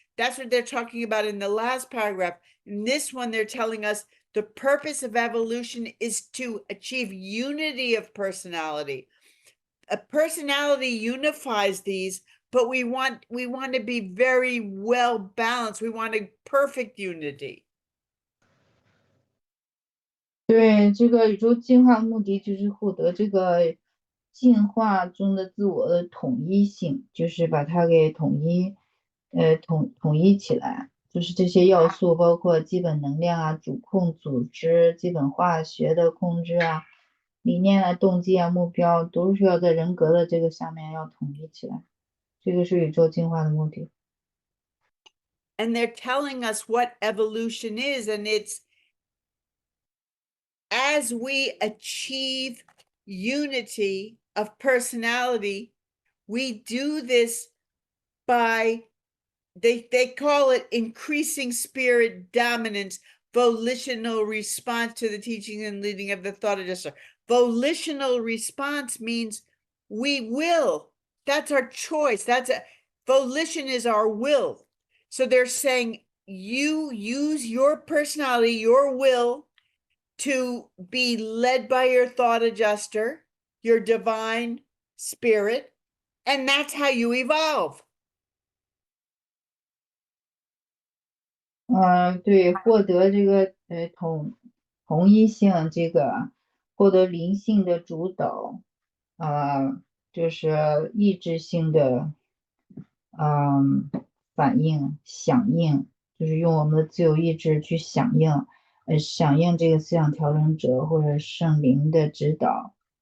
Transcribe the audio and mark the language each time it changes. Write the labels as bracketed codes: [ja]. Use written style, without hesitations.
[en] That's what they're talking about in the last paragraph. In this one, they're telling us the purpose of evolution is to achieve unity of personality. A personality unifies these, but we want to be very well balanced. We want a perfect unity. [zh] 对，这个宇宙进化目的就是获得这个进化中的自我的统一性，就是把它给统一起来。就是这些要素包括基本能量啊、主控组织、基本化学的控制啊、理念啊、动机啊、目标，都需要在人格的这个下面要统一起来。这个是宇宙进化的目的。 [en] And they're telling us what evolution is, and it's as we achieve unity of personality, we do this by they call it increasing spirit dominance, volitional response to the teaching and leading of the thought adjuster. Volitional response means we will. That's our choice. Volition is our will. So they're saying you use your personality, your will, to be led by your thought adjuster, your divine spirit, and that's how you evolve. [zh] 对，获得这个统一性，这个获得灵性的主导，就是意志性的，反应响应，就是用我们的自由意志去响应这个思想调整者或者圣灵的指导。